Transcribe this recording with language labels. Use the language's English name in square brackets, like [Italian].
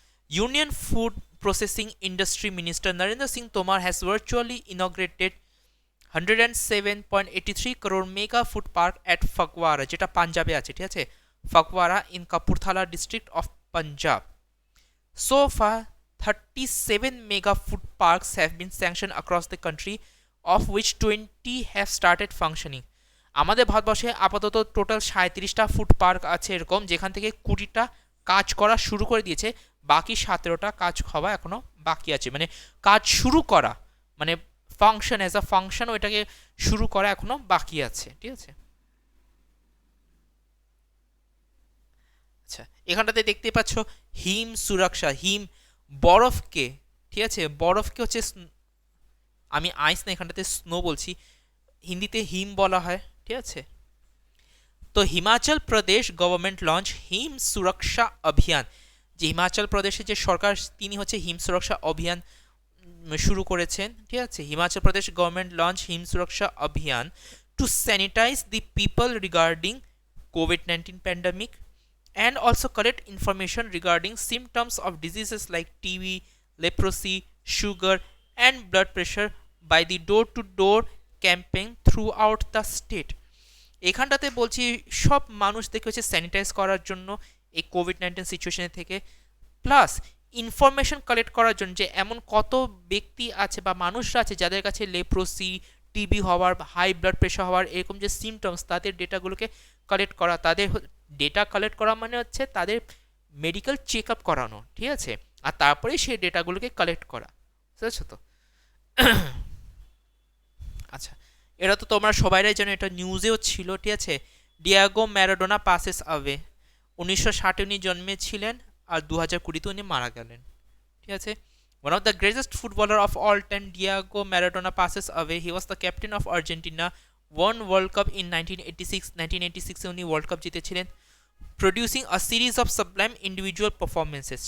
[English] union food processing industry minister Narendra Singh Tomar has virtually inaugurated 107.83 crore mega food park at Phagwara, [Bangla] যেটা পাঞ্জাবে আছে, ঠিক আছে, [English] Phagwara in Kapurthala district of Punjab. So far 37 mega food parks have been sanctioned across the country, of which 20 have started functioning. [Bangla] আমাদের ভারতবর্ষে আপাতত total 37টা food park আছে এরকম, যেখান থেকে 20টা কাজ করা শুরু করে দিয়েছে, বাকি 17টা কাজ হওয়া এখনো বাকি আছে। মানে কাজ শুরু করা, মানে ফাংশন ওইটাকে শুরু করা এখনো বাকি আছে, ঠিক আছে। আচ্ছা এখানটাতে দেখতে পাচ্ছ হিম সুরক্ষা, বরফকে, ঠিক আছে, বরফকে হচ্ছে আমি আইস না, এখানটাতে স্নো বলছি, হিন্দিতে হিম বলা হয়, ঠিক আছে। তো হিমাচল প্রদেশ গভর্নমেন্ট লঞ্চ হিম সুরক্ষা অভিযান, যে হিমাচল প্রদেশের যে সরকার তিনি হচ্ছে হিম সুরক্ষা অভিযান শুরু করেছেন, ঠিক আছে। [English] Himachal Pradesh government launch হিম সুরক্ষা অভিযান two sanitise the people regarding COVID-19 pandemic and also collect information regarding symptoms of diseases like TB, leprosy, sugar and blood pressure by the door-to-door campaign throughout the state. [Bangla] এখানটাতে বলছি সব মানুষদেরকে হচ্ছে sanitise করার জন্য এই কোভিড-19 সিচুয়েশন থেকে, plus information collect করার জন্য যে এমন কত ব্যক্তি আছে বা মানুষরা আছে যাদের কাছে লেপ্রোসি, টিবি হওয়ার, হাই ব্লাড প্রেশার হওয়ার এরকম যে সিমটমস, তাদের ডেটাগুলোকে কালেক্ট করা। তাদের ডেটা কালেক্ট করা মানে হচ্ছে তাদের মেডিকেল চেক আপ করানো, ঠিক আছে, আর তারপরে সেই ডেটাগুলোকে কালেক্ট করা, বুঝতে তো। আচ্ছা এটা তো তোমরা সবাইরাই জানো, এটা নিউজেও ছিল, ঠিক আছে। ডিয়াগো ম্যারাডোনা [English] passes away, [Bangla] 1960 উনি জন্মেছিলেন আর 2020 উনি মারা গেলেন। ঠিক আছে। [English] One of the greatest footballer of all time, Diego Maradona, passes away. He was the captain of Argentina, won World Cup in 1986. [Bangla] 1986 এ উনি ওয়ার্ল্ড কাপ জিতেছিলেন, [English] producing a series of sublime individual performances।